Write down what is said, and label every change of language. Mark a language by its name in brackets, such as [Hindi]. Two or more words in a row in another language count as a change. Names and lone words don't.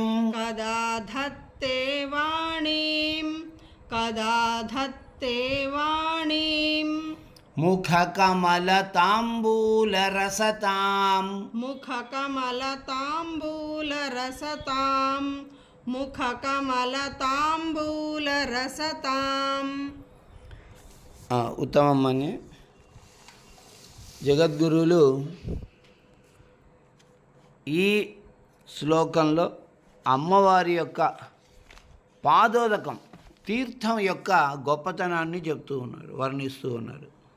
[Sanskrit] कदा धत्ते वाणीं कदा धत्ते वाणीं मुखकमलताम्बूलरसतां मुखकमलताम्बूलरसतां मुखकमलताम्बूलरसताम् [Telugu] ఉత్తమమ్మని జగద్గురువులు ఈ శ్లోకంలో అమ్మవారి యొక్క పాదోదకం తీర్థం యొక్క గొప్పతనాన్ని చెప్తూ ఉన్నారు, వర్ణిస్తూ ఉన్నారు.